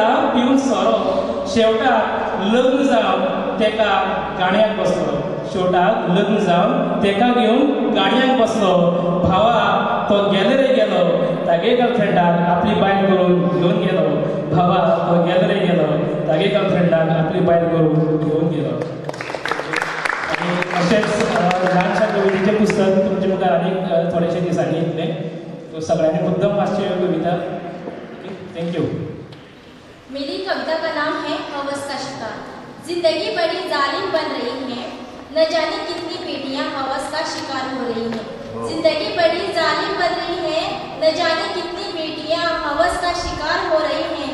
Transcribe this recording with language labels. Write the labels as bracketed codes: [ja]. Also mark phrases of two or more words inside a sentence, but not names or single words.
[kok] पिवन सोरो शेवटाक लग्न जावन तेका गाणयाक बसलो शेवटाक लग्न जावन तेका घेवन गाणयाक बसलो भावा तो गेलो रे गेलो तागे गर्लफ्रेंडाक आपली बायल करून घेवन गेलो भावा तो गेलो रे गेलो तागे गर्लफ्रेंडाक आपली बायल करून घेवन गेलो आनी अशेंच ल्हानशा कवितेचें पुस्तक तुमचे मुखार आनीक थोडेशे दिसांनी येतलें तो सगळ्यांनी मुद्दम वाचचे कविता [en] thank you. [hi] मेरी कविता का नाम है हवस का शिकार। जिंदगी बड़ी जालिम बन रही है, न जाने कितनी बेटियां हवस का शिकार हो रही हैं। जिंदगी बड़ी जालिम बन रही है, न जाने कितनी बेटियां हवस का शिकार हो रही हैं।